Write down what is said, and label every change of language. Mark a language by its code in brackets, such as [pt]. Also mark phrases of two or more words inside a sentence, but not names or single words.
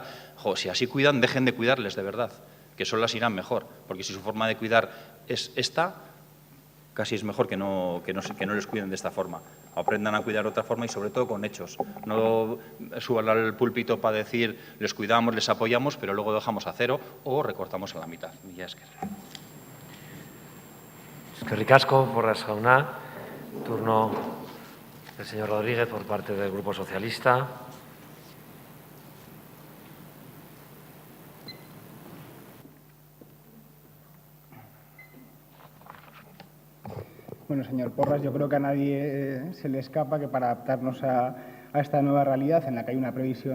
[es] Si así cuidan, dejen de cuidarles de verdad, que solas irán mejor, porque si su forma de cuidar es esta, casi es mejor que no les cuiden de esta forma. Aprendan a cuidar de otra forma y sobre todo con hechos. No suban al púlpito para decir les cuidamos, les apoyamos, pero luego dejamos a cero o recortamos a la mitad. [eu] Mila esker. Eskerrik asko, Porras jauna. [es] Turno del señor Rodríguez por parte del Grupo Socialista. Bueno, señor Porras, yo creo que a nadie se le escapa que para adaptarnos a esta nueva realidad en la que hay una previsión